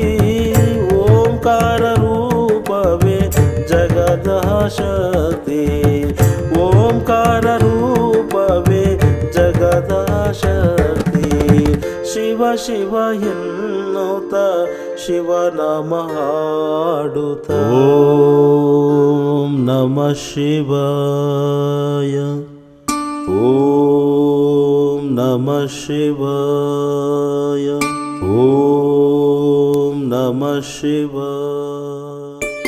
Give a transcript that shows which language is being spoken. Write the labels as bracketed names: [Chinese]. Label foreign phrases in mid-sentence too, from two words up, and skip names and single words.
[Kannada] ಓಂಕಾರ ರೂಪವೇ ಜಗದ ಶಕ್ತಿ. ಓಂಕಾರ ರೂಪವೇ ಜಗದ ಶಕ್ತಿ. ಶಿವ ಶಿವ ಎನ್ನುತ್ತ ಶಿವನಾಮ ಹಾಡುತ್ತ. [Sanskrit] ಓಂ ನಮಃ ಶಿವಾಯ. ಓಂ ನಮಃ ಶಿವಾಯ. ಓಂ ನಮಃ ಶಿವಾಯ.